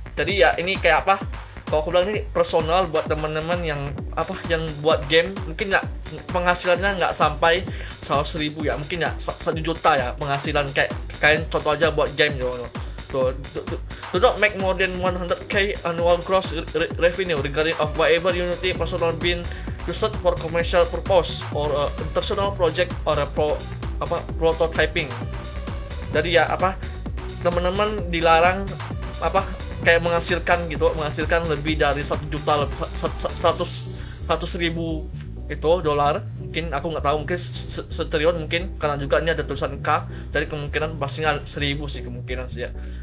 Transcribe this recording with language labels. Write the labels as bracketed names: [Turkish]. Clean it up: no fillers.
[Indonesian] Jadi ya ini kayak kalau aku bilang ini personal buat teman-teman yang buat game, mungkin nggak penghasilannya nggak sampai 100.000 ya, mungkin ya 1 juta ya penghasilan, kayak contoh aja buat game gitu. [English] Do not make more than 100k annual gross revenue regarding of whatever Unity personal being used for commercial purpose or international project or prototyping. [Indonesian] Jadi ya teman-teman dilarang kayak menghasilkan lebih dari 1 juta, 100.000 itu dolar. Mungkin aku nggak tahu, mungkin setriliun mungkin, karena juga ini ada tulisan K, jadi kemungkinan pastinya 1.000 sih kemungkinan sih ya.